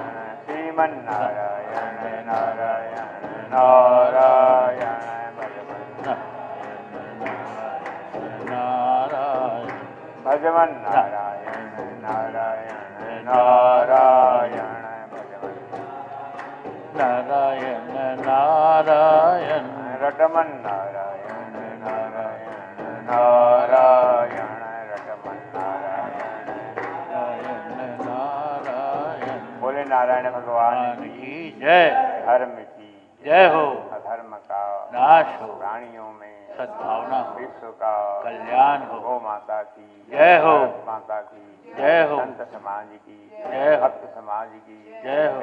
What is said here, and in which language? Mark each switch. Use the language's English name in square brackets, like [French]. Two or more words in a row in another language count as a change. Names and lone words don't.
[Hindi] श्रीमन नारायण नारायण नारायण भजमन नारायण नारायण नारायण नारायण नारायण रटमन नारायण नारायण नारायण रटमन नारायण नारायण बोले नारायण भगवान की जय। धर्म की जय हो। अधर्म का नाश हो। प्राणियों में सद्भावना हो। विश्व का कल्याण हो। गौ माता की जय हो। भारत माता की जय हो। संत समाज की जय हो। भक्त समाज की जय हो।